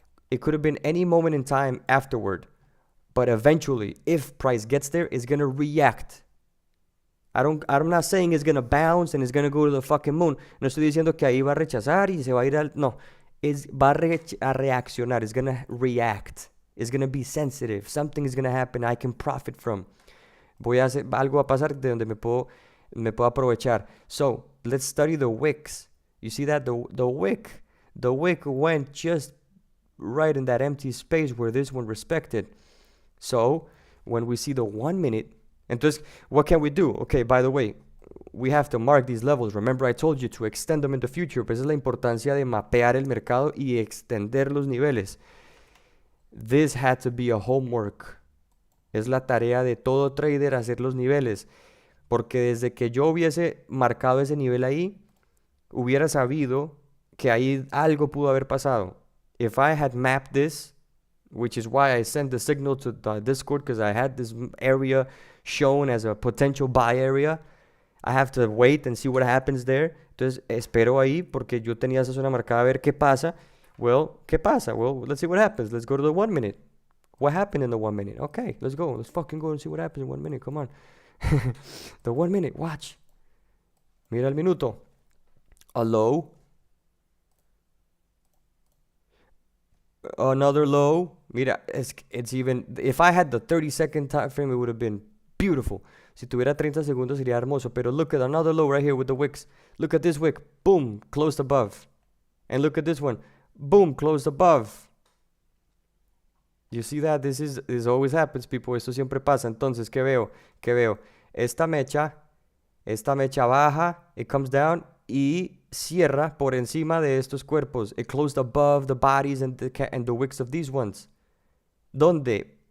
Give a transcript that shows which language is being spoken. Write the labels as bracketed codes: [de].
[en] It could have been any moment in time afterward. But eventually, if price gets there, it's going to react. I'm not saying it's going to bounce and it's going to go to the fucking moon. [es] No estoy diciendo que ahí va a rechazar y se va a ir al... No. Va a reaccionar. [en] It's going to react. It's going to be sensitive. Something is going to happen I can profit from. [es] Algo va a pasar de donde me puedo aprovechar. [en] So, let's study the wicks. You see that? The wick went just right in that empty space where this one respected. So, when we see the 1 minute, entonces, what can we do? Okay, by the way, we have to mark these levels. Remember, I told you to extend them in the future. [es] Pues esa es la importancia de mapear el mercado y extender los niveles. [en] This had to be a homework. [es] Es la tarea de todo trader hacer los niveles. Porque desde que yo hubiese marcado ese nivel ahí, hubiera sabido que ahí algo pudo haber pasado. [en] If I had mapped this, which is why I sent the signal to the Discord, because I had this area shown as a potential buy area. I have to wait and see what happens there. [es] Entonces, espero ahí porque yo tenía esa zona marcada a ver qué pasa. Well, ¿qué pasa? [en] Well, let's see what happens. Let's go to the 1 minute. What happened in the 1 minute? Okay, let's go. Let's fucking go and see what happens in 1 minute. Come on. The 1 minute, watch. [es] Mira el minuto. [en] A low. Another low. Mira, it's even... If I had the 30-second time frame, it would have been beautiful. [es] Si tuviera 30 segundos sería hermoso. [en] Pero look at another low right here with the wicks. Look at this wick. Boom, closed above. And look at this one. Boom, closed above. You see that? This always happens, people. [es] Esto siempre pasa. Entonces, ¿qué veo? ¿Qué veo? Esta mecha baja, [en] it comes down [es] y cierra por encima de estos cuerpos. [en] It closed above the bodies and the wicks of these ones. ¿Dónde?